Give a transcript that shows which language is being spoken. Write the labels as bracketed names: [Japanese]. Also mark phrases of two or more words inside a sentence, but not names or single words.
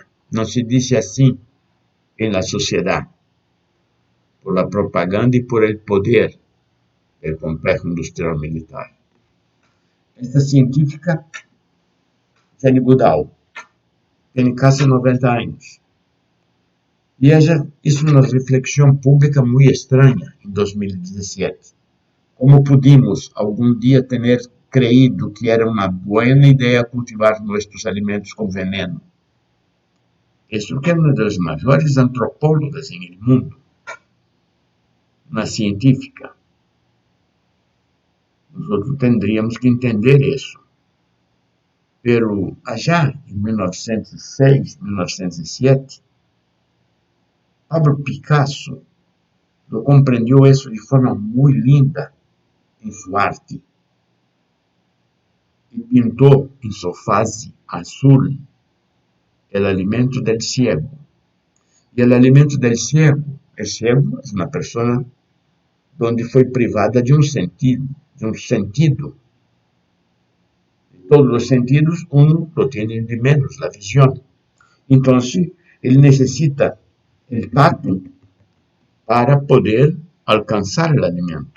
[Portuguese] Não se diz assim na sociedade? [Spanish] Por la propaganda e por el poder [Portuguese] do complexo industrial militar. Esta científica, Jane Goodall, tem quase 90 anos. E [Spanish] ella hizo [Portuguese] uma reflexão pública muito estranha em 2017. [Spanish] Como pudimos [Portuguese] algum dia ter creído que era uma boa ideia cultivar nossos alimentos com veneno? Isso que é uma das maiores antropólogas no mundo, uma científica. Nós teríamos que entender isso. [Spanish] Pero allá [Portuguese] em 1906, 1907, Pablo Picasso compreendeu isso de forma muito linda em sua arte e pintou em sua fase azul o alimento [Spanish] del ciego. [Portuguese] E o alimento [Spanish] del ciego [Portuguese] é uma pessoa onde foi privada de um sentido. De todos os sentidos, [Spanish] lo tem de menos, [Portuguese] a visão. Então, ele necessita o tato para poder alcançar o alimento.